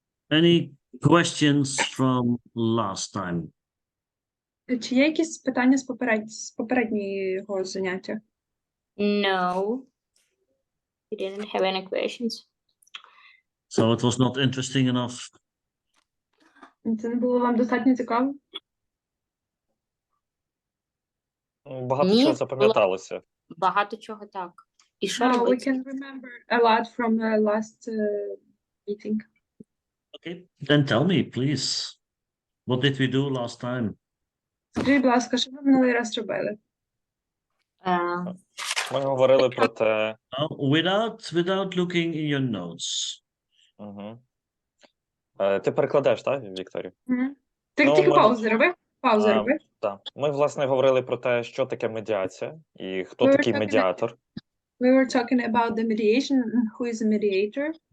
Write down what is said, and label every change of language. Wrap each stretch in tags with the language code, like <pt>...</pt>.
<en>Any questions from last time?</en> <uk>Чи є якісь питання з попереднього заняття?</uk> <en>No, we didn't have any questions. So it was not interesting enough.</en> <uk>Це не було вам достатньо цікаво? Багато Ні, чого запам'яталося. Багато чого так. І що</uk> <en>We</en> <uk>робити?</uk> <en>can remember a lot from the last meeting. Okay, then tell me, please. What did we do last time?</en> <uk>Скажіть, будь ласка, що ви минулий раз робили? Ми говорили про те.</uk> <en>Without looking in your notes.</en> <uk>Угу. Ти перекладеш, так, Вікторію? Тільки паузу роби. Паузу роби. Так. Ми, власне, говорили про те, що таке медіація і хто такий медіатор.</uk> <en>We were talking about the mediation, who is a mediator.</en>